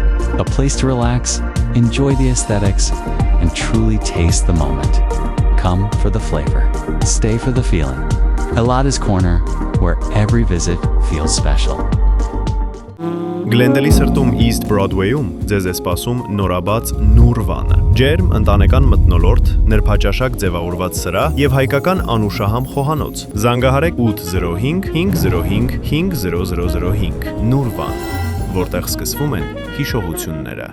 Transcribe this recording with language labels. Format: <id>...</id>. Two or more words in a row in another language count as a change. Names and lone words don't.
<en>A place to relax, enjoy the aesthetics, and truly taste the moment. Come for the flavor, stay for the feeling. Elada's Corner, where every visit feels special.</en> <hy>Գլենդելի սրտում East Broadway-ում ձեզ է սպասում նորաբաց Նուրվանը։ Ջերմ ընտանեկան մթնոլորտ, ներփաճաշակ ձևավորված սրահ եւ հայկական անուշահամ խոհանոց։ Զանգահարեք 805 505 5005 Նուրվան, որտեղ սկսվում են հիշողությունները։</hy>